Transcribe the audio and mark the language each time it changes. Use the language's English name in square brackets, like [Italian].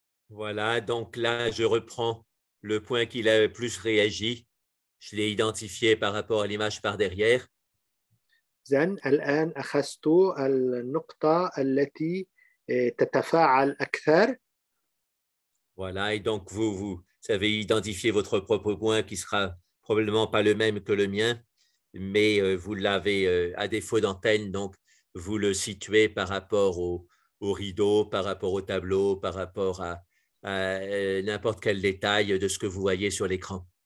[French] Voilà, donc là, je reprends le point qu'il a le plus réagi. Je l'ai identifié par rapport à l'image par derrière. [Arabic] زين الآن أخذت النقطة التي تتفاعل أكثر. [French] Voilà, et donc vous avez identifié votre propre point qui sera probablement pas le même que le mien, mais vous l'avez à défaut d'antenne, donc vous le situez par rapport au rideau, par rapport au tableau, par rapport à n'importe quel détail de ce que vous voyez sur l'écran.